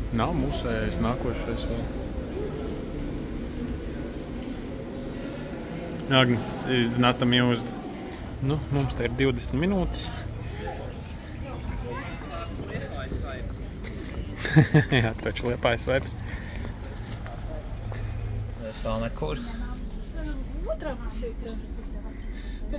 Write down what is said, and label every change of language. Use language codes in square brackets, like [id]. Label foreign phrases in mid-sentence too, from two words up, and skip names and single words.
[lv] nav mūsējais nākošais vēl. [en] Agnes is not amused. [lv] Nu, mums te ir 20 minūtes. Jā, pēc Liepājas vairs. Es vēl nekur. Otrā pusē tā. Bet